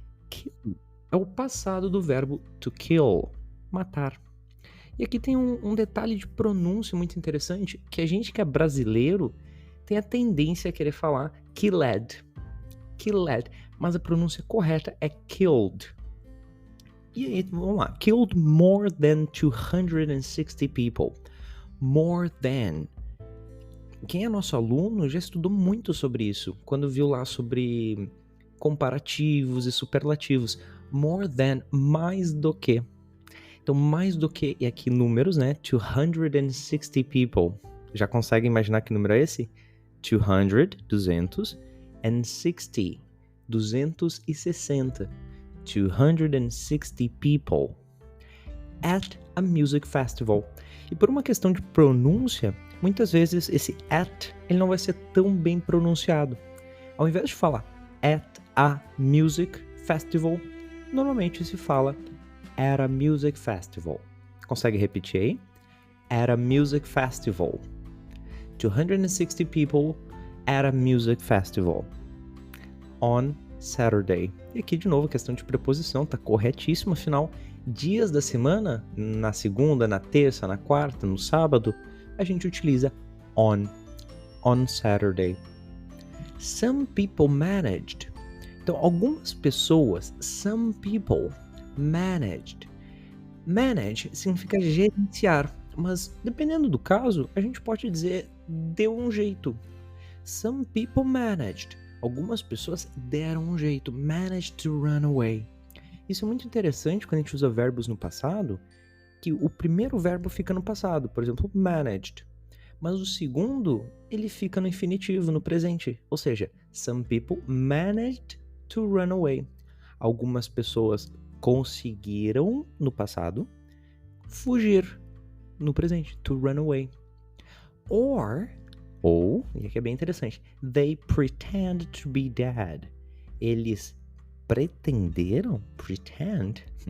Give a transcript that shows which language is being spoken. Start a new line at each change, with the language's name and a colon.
Portuguese: Kill é o passado do verbo to kill, matar. E aqui tem um detalhe de pronúncia muito interessante, que a gente que é brasileiro tem a tendência a querer falar killed, mas a pronúncia correta é killed. E aí, vamos lá,
English: killed more than 260 people. More than.
Portuguese: Quem é nosso aluno já estudou muito sobre isso, quando viu lá sobre comparativos e superlativos.
English: More than,
Portuguese: mais do que. Então, mais do que, e aqui números, né?
English: 260 people.
Portuguese: Já consegue imaginar que número é esse?
English: 200, 200, and 60, 260. 260 people at a music festival.
Portuguese: E por uma questão de pronúncia, muitas vezes esse at ele não vai ser tão bem pronunciado. Ao invés de falar
English: at a music festival,
Portuguese: normalmente se fala at a music festival. Consegue repetir aí?
English: At a music festival. 260 people at a music festival on Saturday.
Portuguese: E aqui de novo a questão de preposição tá corretíssima, afinal, dias da semana, na segunda, na terça, na quarta, no sábado, a gente utiliza
English: on Saturday. Some people managed.
Portuguese: Então, algumas pessoas,
English: some people managed.
Portuguese: Manage significa gerenciar, mas dependendo do caso, a gente pode dizer deu um jeito.
English: Some people managed.
Portuguese: Algumas pessoas deram um jeito,
English: managed to run away.
Portuguese: Isso é muito interessante quando a gente usa verbos no passado, que o primeiro verbo fica no passado, por exemplo, managed. Mas o segundo, ele fica no infinitivo, no presente. Ou seja,
English: some people managed to run away.
Portuguese: Algumas pessoas conseguiram, no passado, fugir, no presente,
English: to run away.
Portuguese: Ou, e aqui é bem interessante,
English: they pretend to be dead.
Portuguese: Eles pretenderam? Pretend?